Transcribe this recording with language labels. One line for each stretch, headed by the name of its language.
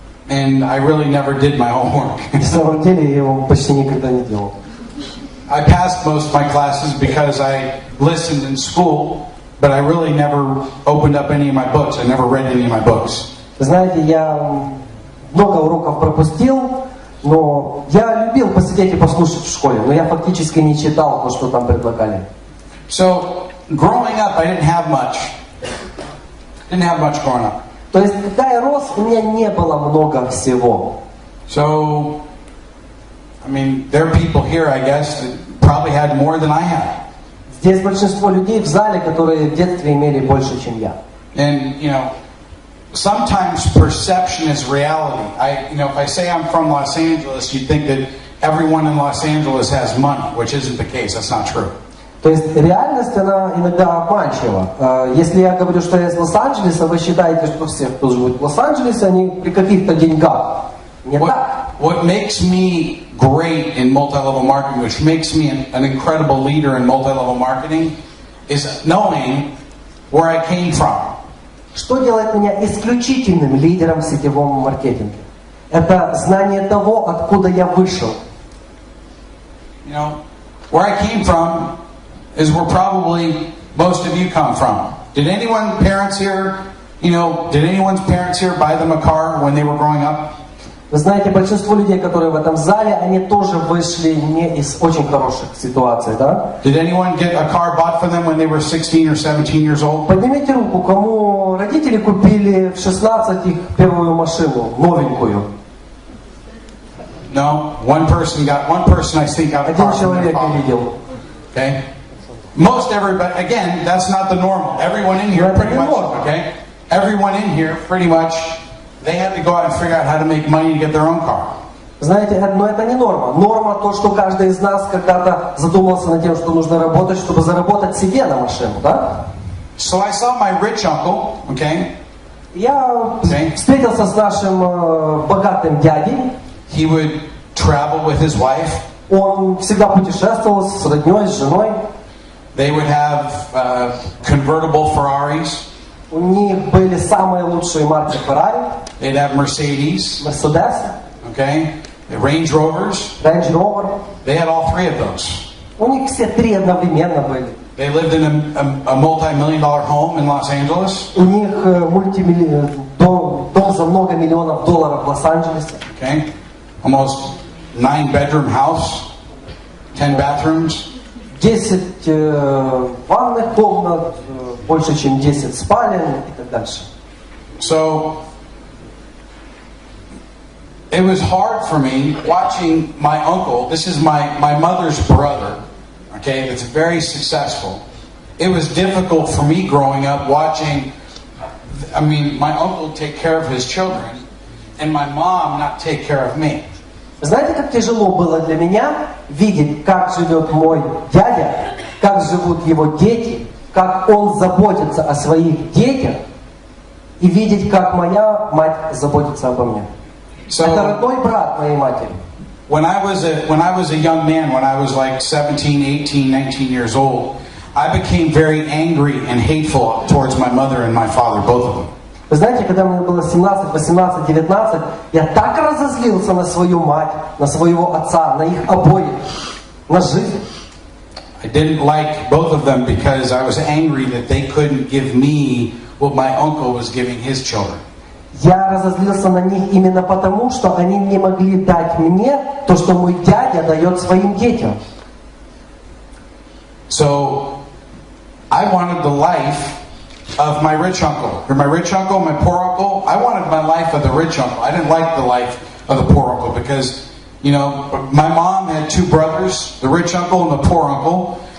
English: And I really never did my homework.
Russian: На самом деле я его почти никогда не делал.
English: I passed most of my classes because I listened in school, but I really never opened up any of my books. I never read any of my books.
Russian: Знаете, я много уроков пропустил, но я любил посидеть и послушать в школе, но я фактически не читал то, что там предлагали.
English: So, growing up, I didn't have much. Didn't have much growing up.
Russian: То есть, когда я рос, у меня не было много всего.
English: So, I mean, there are people here, I guess, that probably had more than I had.
Russian: Здесь большинство людей в зале, которые в детстве имели больше, чем я.
English: And, sometimes perception is reality. If I say I'm from Los Angeles, you'd think that everyone in Los Angeles has money, which isn't the case. That's not true.
Russian: То есть реальность, она иногда обманчива. Если я говорю, что я из Лос-Анджелеса, вы считаете, что все, кто живут в Лос-Анджелесе, они при каких-то деньгах. Не так.
English: What makes me great in multi-level marketing, which makes me an incredible leader in multi-level marketing, is knowing where I came from.
Russian: Что делает меня исключительным лидером в сетевом маркетинге? Это знание того, откуда я вышел.
English: You know, where I came from is where probably most of you come from. Did anyone's parents here buy them a car when they were growing up?
Russian: Вы знаете, большинство людей, которые в этом зале, они тоже вышли не из очень хороших ситуаций, да?
English: Did anyone get a car bought for them when they were 16 or 17 years old?
Russian: Поднимите руку, кому родители купили в 16 их первую машину, новенькую.
English: No, one person I think got a car
Russian: Один
English: from their
Russian: человек я
English: father.
Russian: видел.
English: Okay? Most everybody, again, that's not the normal. Everyone in here pretty much, okay? Everyone in here pretty much, they had to go out and figure out how to make money to get their own car.
Russian: Знаете, но это не норма. Норма то, что каждый из нас когда-то задумался над тем, что нужно работать, чтобы заработать себе на машину, да?
English: So I saw my rich uncle, okay?
Russian: Я встретился с нашим богатым дядей.
English: He would travel with his wife.
Russian: Он всегда путешествовал с родней, с женой.
English: They would have convertible Ferraris.
Russian: У них были самые лучшие марки Ferrari.
English: They'd have Mercedes.
Russian: Mercedes.
English: Okay? The Range Rovers.
Russian: Range Rover.
English: They had all three of those.
Russian: У них все три одновременно были.
English: They lived in a multi-million-dollar home in Los Angeles.
Russian: У них дом за много миллионов долларов в Лос-Анджелесе.
English: Okay? Almost 9-bedroom house, 10 bathrooms.
Russian: 10 ванных комнат, больше чем 10 спален и так дальше.
English: So it was hard for me watching my uncle. This is my mother's brother, okay, that's very successful. It was difficult for me growing up watching, my uncle take care of his children and my mom not take care of me.
Russian: Знаете, как тяжело было для меня видеть, как живет мой дядя, как живут его дети, как он заботится о своих детях, и видеть, как моя мать заботится обо мне. Это родной брат моей матери.
English: When I was a young man, when I was like 17, 18, 19 years old, I became very angry and hateful towards my mother and my father, both of them.
Russian: Вы знаете, когда мне было 17, 18, 19, я так разозлился на свою мать, на своего отца, на их обоих, на жизнь.
English: I didn't like both of them because I was angry that they couldn't give me what my uncle was giving his children.
Russian: Я разозлился на них именно потому, что они не могли дать мне то, что мой дядя дает своим детям.
English: So I wanted the life of my rich uncle. My rich uncle, my poor uncle, I wanted my life of the rich uncle. I didn't like the life of the poor uncle because, my mom had two brothers, the rich uncle and the poor uncle.